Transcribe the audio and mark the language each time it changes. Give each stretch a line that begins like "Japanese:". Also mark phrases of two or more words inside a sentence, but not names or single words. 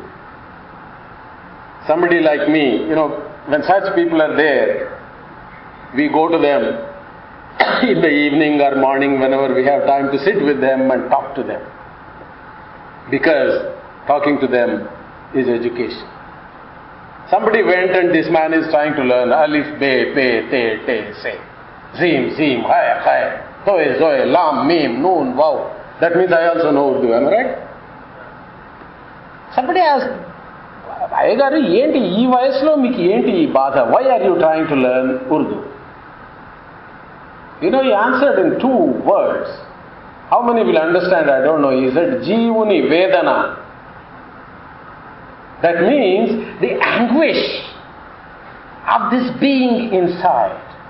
English: Somebody like me, when such people are there, we go to them in the evening or morning whenever we have time to sit with them and talk to them. Because talking to them is education. Somebody went and this man is trying to learn
Urdu: الف، بے, پے، ٹے، تے، ثے، جیم، جیم، حے، ہے، طوئے، ظوئے، لام، میم, نون، واؤ.
English: That means I also know Urdu, am I right? Somebody asked,
Telugu: అయ్యగారు, ఏంటి ఈ వయస్సులో మీకు ఏంటి ఈ బాధ?
English: Why are you trying to learn Urdu? He answered in 2 words. How many will understand? I don't know. He said,
Telugu: జీవుని వేదన.
English: That means the anguish of this being inside.